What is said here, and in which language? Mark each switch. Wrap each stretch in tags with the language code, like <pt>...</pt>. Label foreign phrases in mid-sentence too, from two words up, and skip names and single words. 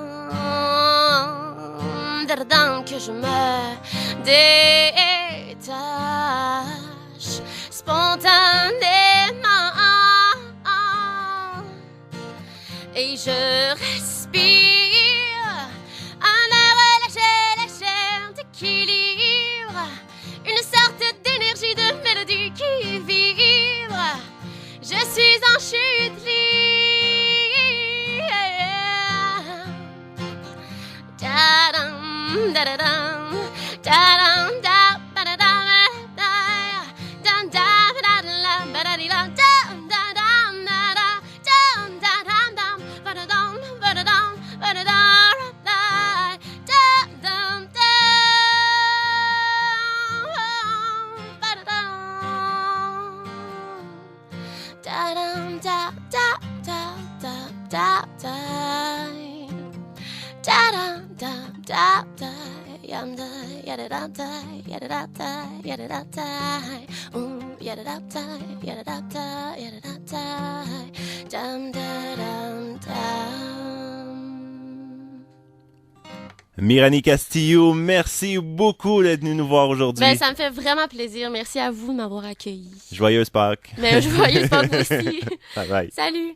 <fr>Que je me détache spontanément et je respire un air léger d'équilibre. Une sorte d'énergie, de mélodie qui vibre. Je suis en chute libre. Da-dum, da-da-dum, da-dum, da, ba-da-dum, dum, da, ba-da-da-dum, ba-da-dee-dum, dum, da-dum, da-da, dum, da-dum, dum, ba-da-dum, ba-da-dum, ba-da-dum, da-dum, dum. Da-dum, da, da, da, da, da, da. Da-dum, da, da, da. Yum, da, yada-da-da, yada-da-da, yada-da-da. Yada-da-da, yada-da-da, yada-da-da. Dum, da-dum, dum. Myrani Castillo, merci beaucoup d'être venue nous voir aujourd'hui. Ben, ça me fait vraiment plaisir. Merci à vous de m'avoir accueilli. Joyeuse Pâques. Ben, joyeuse Pâques aussi.</fr> <en>Bye bye.</en> <fr>Salut.</fr>